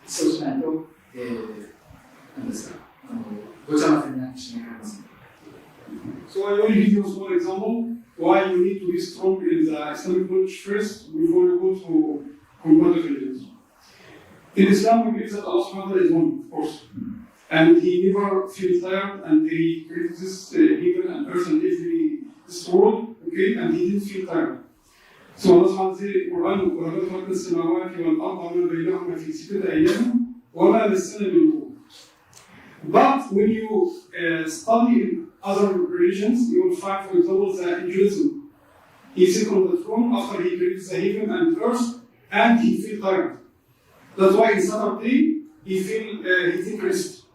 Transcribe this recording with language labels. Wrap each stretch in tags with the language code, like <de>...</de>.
<ja>そうしないと、何ですか、ごちゃ混ぜになってしまいます。</ja> <en>So I only give you a small example why you need to be strong in the Islamic knowledge first before you go to comparative religions. In Islam, we believe that Allah subhanahu wa ta'ala is one, of course. And He never feels tired, and He created this heaven and earth and this world, okay, and He didn't feel tired. So Allah subhanahu wa ta'ala says in the Quran,</en> <ar>وَلَقَدْ خَلَقْنَا السَّمَاوَاتِ وَالْأَرْضَ وَمَا بَيْنَهُمَا فِي سِتَّةِ أَيَّامٍ وَمَا مَسَّنَا مِن لُغُوبٍ.</ar> <en>But when you study in other religions, you will find, for example, the Hinduism. He sits on the throne after he created the heaven and earth, and he feels tired. That's why in Saturday he takes rest.</en>